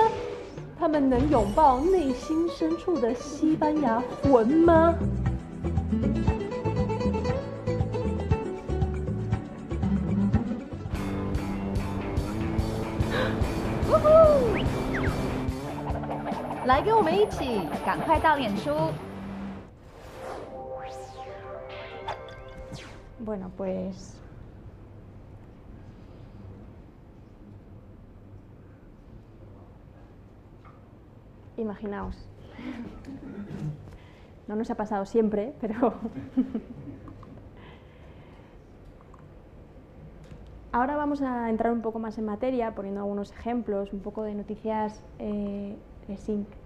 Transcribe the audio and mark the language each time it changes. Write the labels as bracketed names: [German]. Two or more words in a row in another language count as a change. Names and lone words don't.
[Chinese] 它们能拥抱内心深处的西班牙魂吗？来，跟我们一起，赶快到脸书。 [Spanish] Bueno, pues imaginaos. No nos ha pasado siempre, pero ahora vamos a entrar un poco más en materia, poniendo algunos ejemplos, un poco de noticias de SYNC.